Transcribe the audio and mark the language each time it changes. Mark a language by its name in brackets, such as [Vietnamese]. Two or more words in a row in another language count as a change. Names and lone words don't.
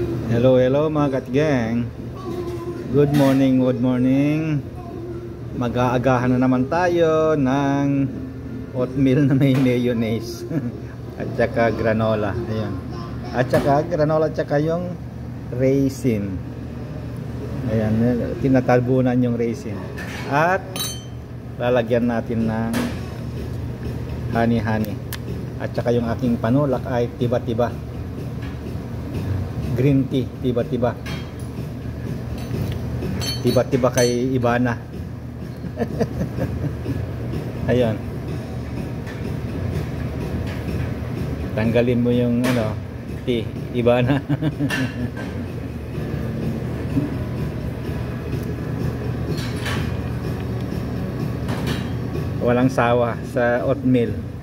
[Filipino] Hello, hello mga katgang. [English] Good morning, good morning. [Filipino] Mag-aagahan na naman tayo ng oatmeal na may mayonnaise at saka granola. Ayan. At saka granola at saka yung raisin. Ayan, tinatabunan yung raisin. At lalagyan natin ng honey. At saka yung aking panulak ay tiba-tiba. [English] Green tea, [Filipino] tiba-tiba. Tiba-tiba kay Ibana. Ayun. Tanggalin mo yung tea, Ibana. Walang sawa sa oatmeal.